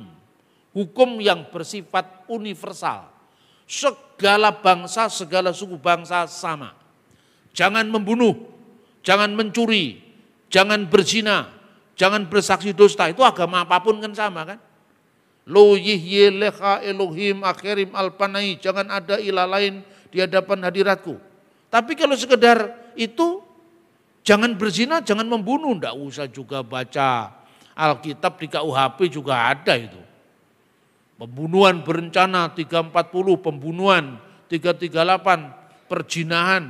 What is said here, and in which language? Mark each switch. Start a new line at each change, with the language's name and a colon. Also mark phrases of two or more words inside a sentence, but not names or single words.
Indonesian: Hukum yang bersifat universal. Segala bangsa, segala suku bangsa sama. Jangan membunuh, jangan mencuri, jangan berzina, jangan bersaksi dusta. Itu agama apapun kan sama kan.
Hebrew: לא יהיה לך אלהים אחרים על פני.
Indonesian: Jangan ada ilah lain di hadapan hadiratku. Tapi kalau sekedar itu, jangan berzina, jangan membunuh. Enggak usah juga baca Alkitab di KUHP juga ada itu. Pembunuhan berencana 340, pembunuhan 338, perzinahan.